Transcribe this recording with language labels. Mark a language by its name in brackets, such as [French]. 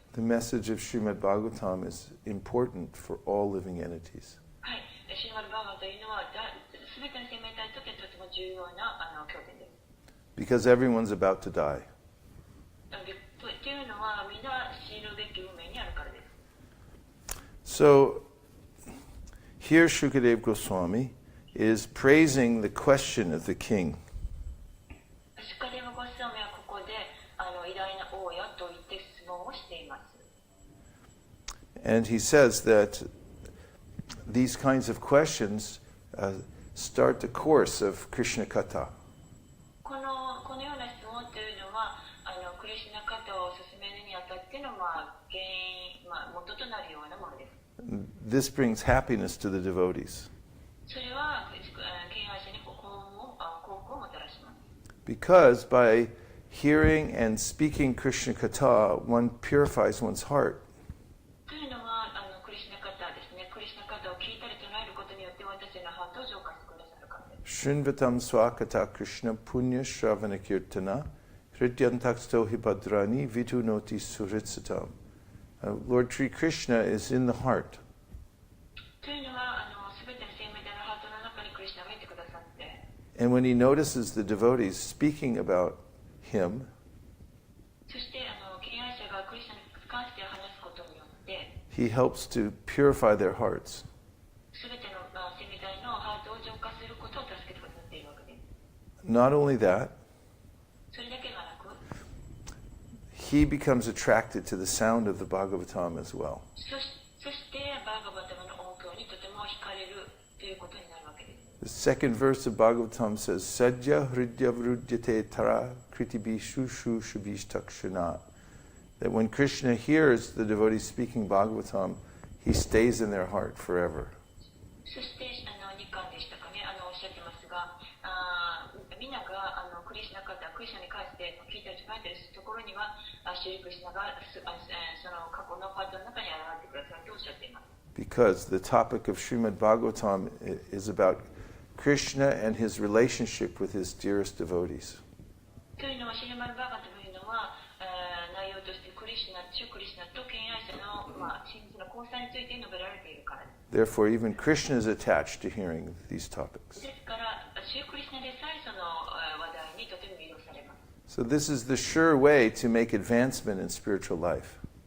[English] The message of Srimad Bhagavatam is important for all living entities. [Japanese] はい、シリマルバーガーというのはすべての生命体にとってとても重要な経典です。 [English] Because everyone's about to die. [Japanese] というのはみんな死ぬべき運命にあるからです。 [English] So here Shukadeva Goswami is praising the question of the king. [Japanese] シュカデヴゴスワミはここで偉大な王よと言って質問をしています。 [English] And he says that these kinds of questions start the course of Krishna Katha. [Japanese] このような質問というのはクリシュナカタを進めるにあたっての原因、元となるようなものです。 [English] This brings happiness to the devotees. [Japanese] それは敬愛者に幸福をもたらします。 [English] Because by hearing and speaking Krishna Katha, one purifies one's heart. [Japanese] というのはクリシュナカタですね。クリシュナカタを聞いたり唱えることによって私のハートを浄化してくださるからです。 [Sanskrit] Shrinvatam swakata Krishna punya shravana kirtana hridyantaksto hibadrani vitu noti suritsatam. [English] Lord Sri Krishna is in the heart. [Japanese] というのはすべての生命体のハートの中にクリシュナがいてくださって、 [English] And when he notices the devotees speaking about him, [Japanese] そして敬愛者がクリシュナに関して話すことによって、 [English] he helps to purify their hearts. [Japanese] すべての生命体のハートを浄化することを助けてくださっているわけです。 [English] Not only that, [Japanese] それだけではなく、 [English] he becomes attracted to the sound of the Bhagavatam as well. [Japanese] そしてバーガバタムの音響にとても惹かれるということになるわけです。 [English] The second verse of Bhagavatam says, [Sanskrit] Sadhya hridya vrudyate tara kritibi shushu shubhishtakshana. [English] That when Krishna hears the devotees speaking Bhagavatam, he stays in their heart forever. [Japanese] そして2巻でしたかね、おっしゃってますが、みんながクリシュナ方、クリシュナに関して聞いたり唱えたりするところには、シュリクリシュナがその過去のハートの中に現れてくださるとおっしゃっています。 [English] Because the topic of Srimad Bhagavatam is about Krishna and his relationship with his dearest devotees. [Japanese] というのは、シリマルバーガというのは、内容としてクリシュナ、主クリシュナと敬愛者の真実の交際について述べられているからです。 [English] Therefore, even Krishna is attached to hearing these topics. [Japanese] ですから、主クリシュナでさえその話題にとても魅了されます。 [English] So this is the sure way to make advancement in spiritual life.